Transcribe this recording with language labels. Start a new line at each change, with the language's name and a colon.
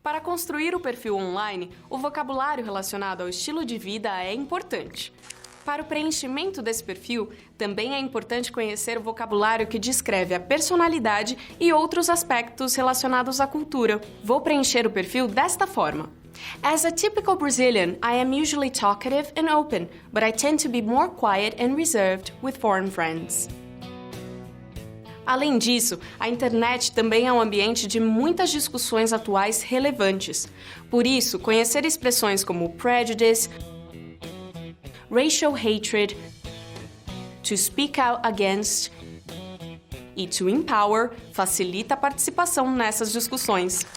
Portuguese: Para construir o perfil online, o vocabulário relacionado ao estilo de vida é importante. Para o preenchimento desse perfil, também é importante conhecer o vocabulário que descreve a personalidade e outros aspectos relacionados à cultura. Vou preencher o perfil desta forma.
English: As a typical Brazilian, I am usually talkative and open, but I tend to be more quiet and reserved with foreign friends.
Portuguese: Além disso, a internet também é um ambiente de muitas discussões atuais relevantes. Por isso, conhecer expressões como
English: prejudice, racial hatred, to speak out against
Portuguese: e
English: to empower
Portuguese: facilita a participação nessas discussões.